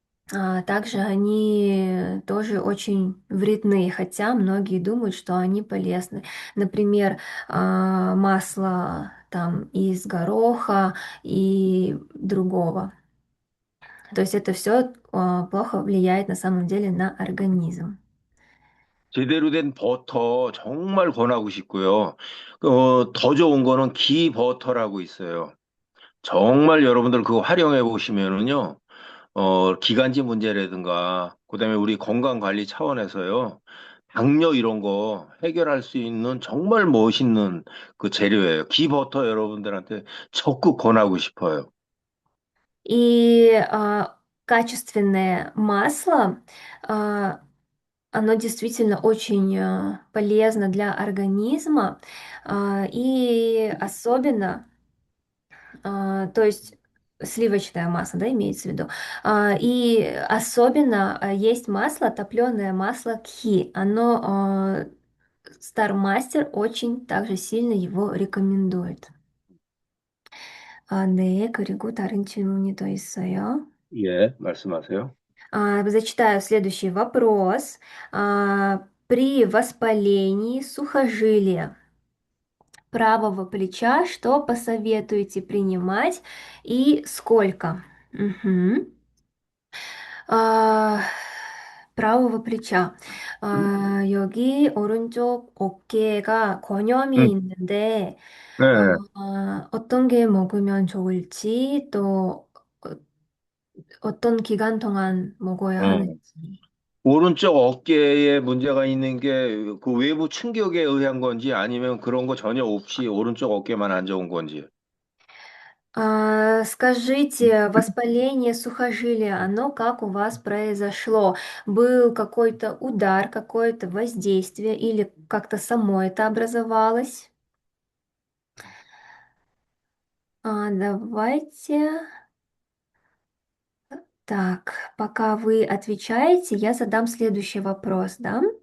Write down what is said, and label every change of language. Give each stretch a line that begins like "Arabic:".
Russian: Также они тоже очень вредны, хотя многие думают, что они полезны. Например, масло там из гороха и другого. То есть это все плохо влияет на самом деле на организм.
Korean: 제대로 된 버터 정말 권하고 싶고요. 더 좋은 거는 기 버터라고 있어요. 정말 여러분들 그거 활용해 보시면은요, 기관지 문제라든가, 그다음에 우리 건강 관리 차원에서요, 당뇨 이런 거 해결할 수 있는 정말 멋있는 그 재료예요. 기 버터 여러분들한테 적극 권하고 싶어요.
Russian: И качественное масло, а, оно действительно очень полезно для организма, и особенно, то есть сливочное масло, да, имеется в виду, и особенно есть масло, топленое масло кхи, оно Стармастер очень также сильно его рекомендует.
Korean: 네, 그리고 다른 질문이 더 있어요. 예, 말씀하세요.
Russian: Зачитаю следующий вопрос. При воспалении сухожилия правого плеча что посоветуете принимать и сколько? Мгм. 아, правого плеча.
Korean: 여기 오른쪽 어깨가 권염이 음, 있는데, 네, 어떤 게 먹으면 좋을지, 또 어떤 기간 동안 먹어야 어. 하는지. 오른쪽 어깨에 문제가 있는 게 그 외부 충격에 의한 건지 아니면 그런 거 전혀 없이 오른쪽 어깨만 안 좋은 건지.
Russian: Скажите, воспаление сухожилия, оно как у вас произошло? Был какой-то удар, какое-то воздействие или как-то само это образовалось? Давайте так, пока вы отвечаете, я задам следующий вопрос, да?